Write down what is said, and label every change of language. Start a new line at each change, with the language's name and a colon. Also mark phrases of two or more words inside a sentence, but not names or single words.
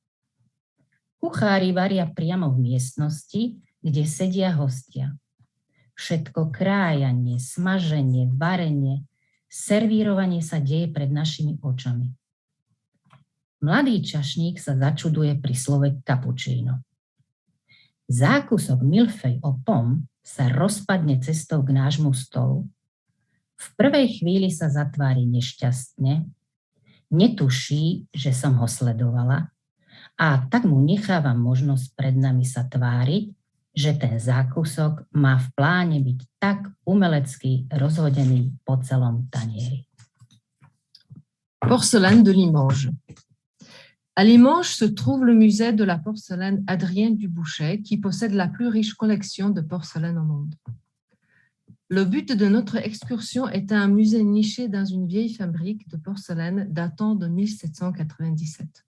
Slovak: Kuchári varia priamo v miestnosti, kde sedia hostia. Všetko krájanie, smaženie, varenie, servírovanie sa deje pred našimi očami. Mladý čašník sa začuduje pri slove cappuccino. Zákusok milfej
French: aux pommes
Slovak: sa rozpadne cestou k nášmu stolu. V prvej chvíli sa zatvári nešťastne, netuší, že som ho sledovala a tak mu nechávam možnosť pred nami sa tváriť, že ten zákusok má v pláne byť tak umelecky rozhodený po celom tanieri.
French: Porcelaine de Limoges. À Limoges se trouve le musée de la porcelaine Adrien Dubouchet qui possède la plus riche collection de porcelaine au monde. Le but de notre excursion est un musée niché dans une vieille fabrique de porcelaine datant de 1797.